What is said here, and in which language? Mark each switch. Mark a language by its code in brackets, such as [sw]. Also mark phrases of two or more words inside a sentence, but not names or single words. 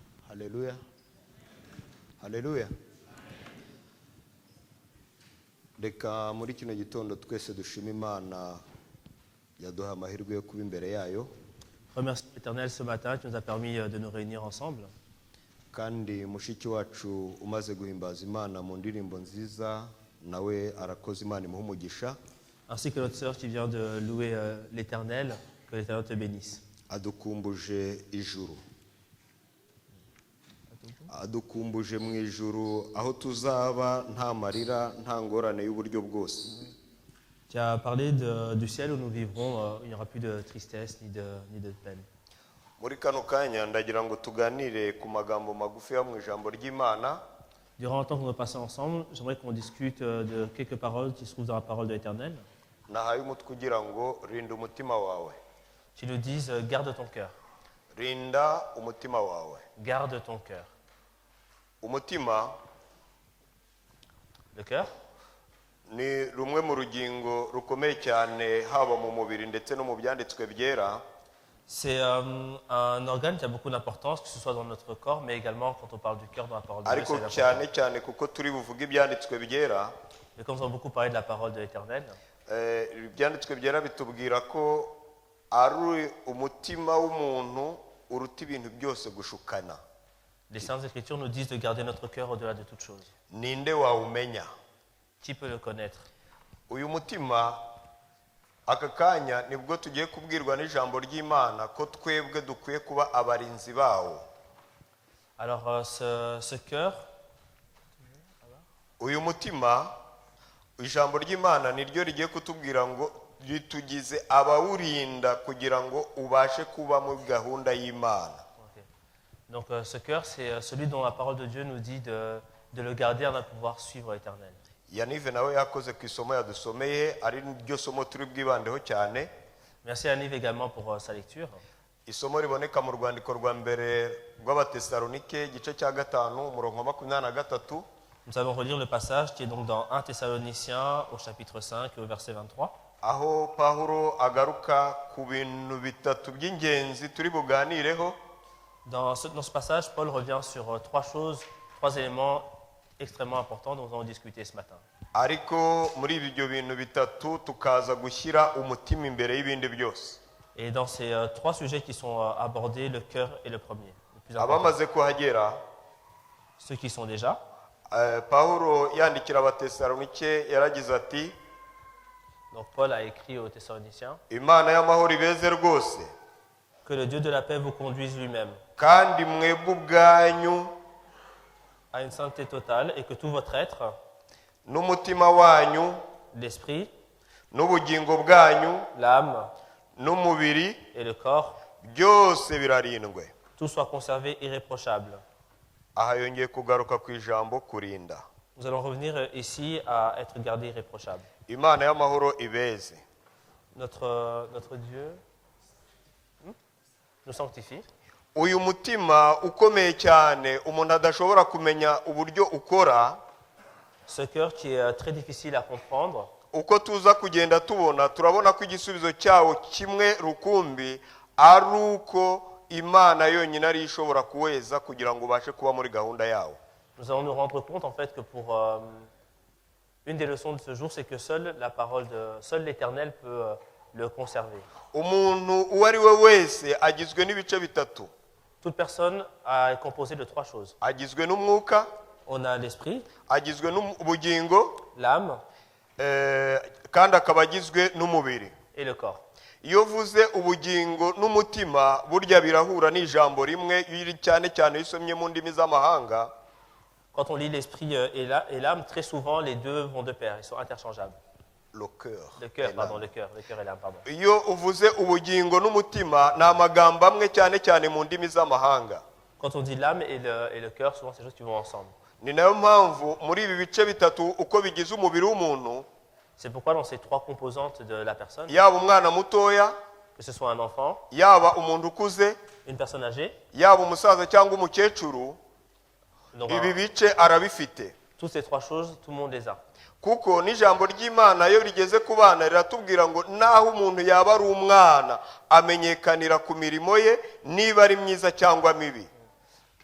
[rw] Haleluya. Haleluya. Reka muri kino gitondo twese dushima Imana yaduha amahirwe yo kuba imbere yayo. [fr] Remercions l'Éternel ce matin qui nous a permis de nous réunir ensemble. [rw] Kandi mushiki wacu umaze guhimbaza Imana mu ndirimbo nziza nawe arakoze Imana imuha umugisha. [fr] Ainsi que notre sœur qui vient de louer l'Éternel, que l'Éternel te bénisse. [rw] Adukumbuje ijuru. Adukumbuje mu ijuru aho tuzaba nta marira nta ngorane y'uburyo bwose. [fr] Tu as parlé du ciel où nous vivrons, il n'y aura plus de tristesse ni de peine. [rw] Muri kano kanya ndagira ngo tuganire ku magambo magufi yo mu ijambo ry'Imana. [fr] Durant le temps qu'on va passer ensemble, j'aimerais qu'on discute de quelques paroles qui se trouvent dans la parole de l'Éternel. [rw] Nahaye umutwe kugira ngo rinda umutima wawe. [fr] Qui nous disent garde ton cœur. [rw] Rinda umutima wawe. [fr] Garde ton cœur. [rw] Umutima, [fr] le cœur, [rw] ni rumwe mu rugingo rukomeye cyane haba mu mubiri ndetse no mu byanditswe byera. [fr] C'est un organe qui a beaucoup d'importance, que ce soit dans notre corps, mais également quand on parle du cœur dans la parole de Dieu. [rw] Ariko cyane cyane kuko turi buvuge ibyanditswe byera. [fr] Mais comme nous avons beaucoup parlé de la parole de l'Éternel, [rw] ibyanditswe byera bitubwira ko ari umutima w'umuntu uruta ibintu byose gushukana. [fr] les Saintes Écritures nous disent de garder notre cœur au-delà de toute chose. [rw] Ninde wawumenya? [fr] Qui peut le connaître? [rw] Uyu mutima aka kanya nibwo tugiye kubwirwa n'ijambo ry'Imana ko twebwe dukwiye kuba abarinzi bawo. [fr] Alors ce cœur, [rw] uyu mutima ijambo ry'Imana niryo rigiye kutubwira ngo ritugize abawurinda kugira ngo ubashe kuba mu gahunda y'Imana. [fr] Donc ce cœur, c'est celui dont la parole de Dieu nous dit de le garder afin de pouvoir suivre l'Éternel. [rw] Yanive nawe yakoze ku isomo yadusomeye ari ryo somo turi bwibandeho cyane. [fr] Merci à Nive également pour sa lecture. [rw] Isomo riboneka mu rwandiko rwa mbere rw'Abatesalonike igice cya 5 umurongo wa 23. [fr] Nous allons relire le passage qui est donc dans 1 Thessaloniciens au chapitre 5 au verset 23. [rw] Aho Pawulo agaruka ku bintu bitatu by'ingenzi turi buganireho. [fr] Dans ce passage, Paul revient sur trois éléments extrêmement importants dont nous allons discuter ce matin. [rw] Ariko muri ibyo bintu bitatu tukaza gushyira umutima imbere y'ibindi byose. [fr] Et dans ces trois sujets qui sont abordés, le cœur est le premier, le plus important. [rw] Abamaze kuhagera, [fr] ceux qui sont déjà. [rw] Pawulo yandikira Abatesalonike yaragize ati, [fr] donc Paul a écrit aux Thessaloniciens, [rw] Imana y'amahoro ibeze rwose, [fr] que le Dieu de la paix vous conduise lui-même [rw] kandi mwebwe ubwanyu [fr] à une sainteté totale et que tout votre être, [rw] n'umutima wanyu, [fr] l'esprit, [rw] n'ubugingo bwanyu, [fr] l'âme [rw] n'umubiri, [fr] et le corps, [rw] byose birarindwe. [fr] tout soit conservé irréprochable. [rw] Aha yongeye kugaruka ku ijambo kurinda. [fr] Nous allons revenir ici à être gardé irréprochable. [rw] Imana y'amahoro ibeze. [fr] Notre Dieu nous sanctifie. [rw] Uyu mutima ukomeye cyane umuntu adashobora kumenya uburyo ukora. [fr] Ce cœur qui est très difficile à comprendre. [rw] Uko tuza kugenda tubona turabona ko igisubizo cyawo kimwe rukumbi ari uko Imana yonyine ari ishobora kuweza kugira ngo ubashe kuba muri gahunda yawo. [fr] Nous allons nous rendre compte en fait que pour une des leçons de ce jour, c'est que seul l'Éternel peut le conserver. [rw] Umuntu uwo ari we wese agizwe n'ibice bitatu. [fr] Toute personne est composée de trois choses. [rw] Agizwe n'umwuka, [fr] on a l'esprit, [rw] agizwe n'ubugingo, [fr] l'âme, [rw] kandi akaba agizwe n'umubiri, [fr] et le corps. [rw] Iyo vuze ubugingo n'umutima burya birahura n'ijambo rimwe cyane cyane isomye mu ndimi z'amahanga. [fr] Quand on lit l'esprit et l'âme, très souvent les deux vont de pair, ils sont interchangeables. Le cœur et l'âme, pardon. [rw] Iyo uvuze ubugingo n'umutima ni amagambo amwe cyane cyane mu ndimi z'amahanga. [fr] Quand on dit l'âme et le cœur, souvent ces choses qui vont ensemble. [rw] Ni nayo mpamvu muri ibi bice bitatu uko bigize umubiri w'umuntu, [fr] c'est pourquoi dans ces trois composantes de la personne, [rw] yaba umwana mutoya, [fr] que ce soit un enfant, [rw] yaba umuntu ukuze, [fr] une personne âgée, [rw] yaba umusaza cyangwa umukecuru, ibi bice arabifite. [fr] toutes ces trois choses, tout le monde les a. [rw] Kuko n'ijambo ry'Imana iyo rigeze ku bana riratubwira ngo naho umuntu yaba ari umwana amenyekanira ku mirimo ye niba ari myiza cyangwa mibi.